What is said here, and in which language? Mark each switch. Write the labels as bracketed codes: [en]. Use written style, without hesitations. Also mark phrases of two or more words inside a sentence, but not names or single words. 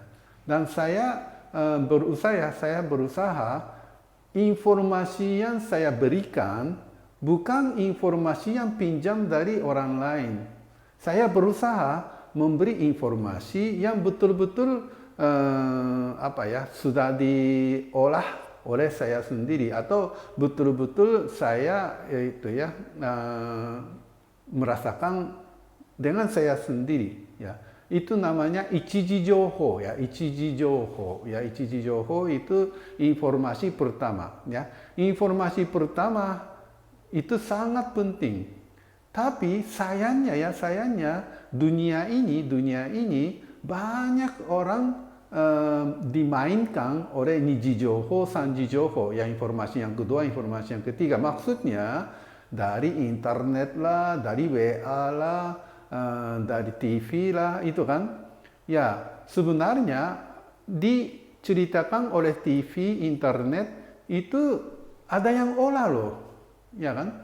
[id] Dan saya berusaha informasi yang saya berikan bukan informasi yang pinjam dari orang lain, Saya berusaha memberi informasi yang betul-betul sudah diolah oleh saya sendiri atau betul-betul saya merasakan dengan saya sendiri, ya. Itu namanya [ja] 一次情報, [id] ya. [ja] 一次情報, [id] ya. [ja] 一次情報 [id] itu informasi pertama, ya. Informasi pertama itu sangat penting. Tapi sayangnya dunia ini banyak orang dimainkan oleh [ja] 二次情報、三次情報, [id] ya, informasi yang kedua, informasi yang ketiga. Maksudnya dari internet lah, dari WA lah, dari TV lah, itu kan. Ya, sebenarnya diceritakan oleh TV, internet itu ada yang olah loh, ya kan?